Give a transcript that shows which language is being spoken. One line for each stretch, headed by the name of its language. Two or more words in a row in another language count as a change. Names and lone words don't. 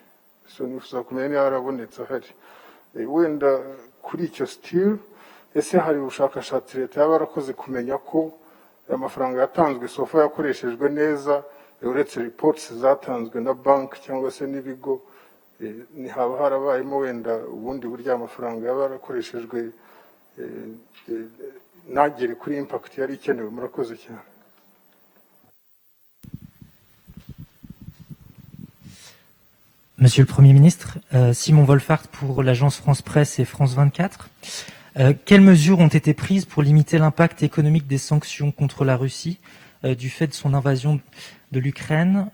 Kinyarwanda: So nifuza kumenya niba yarabonetse ahari. Wenda kuri icyo still, ese hari ubushakashatsi leta yaba yarakoze kumenya ko amafaranga yatanzwe sofa yakoreshejwe neza, uretse reports zatanzwe na bank cyangwa se n'ibigo, ni haba harabayemo wenda ubundi buryo amafaranga yaba yarakoreshejwe nagere kuri impact yari ikenewe? Murakoze cyane.
French: Monsieur le Premier ministre, Simon Wolfart pour l'agence France Presse et France 24. Quelles mesures ont été prises pour limiter l'impact économique des sanctions contre la Russie du fait de son invasion de l'Ukraine?